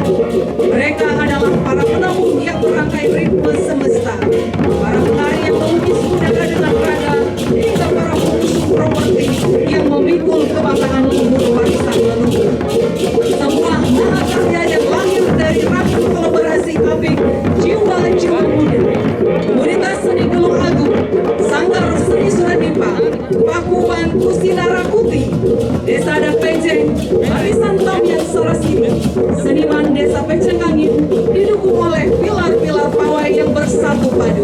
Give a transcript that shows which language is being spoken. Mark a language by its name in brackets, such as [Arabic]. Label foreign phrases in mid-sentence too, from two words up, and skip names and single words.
[Indonesian] Mereka adalah para penabuh yang merangkai ritme semesta, para penari yang melukis budaya dengan raga, hingga para pengusung properti yang memikul kebanggaan luhur warisan leluhur. Semua mahakarya yang lahir dari ragam kolaborasi apik jiwa-jiwa muda. Komunitas seni Gelung Agung, Sanggar Seni Suradipa, Pakuban Kusinara Kuti, Desa Adat Pejeng, Arisan Tamiang Sarasini, seniman Desa Pecengangin, didukung oleh pilar-pilar pawai yang bersatu padu.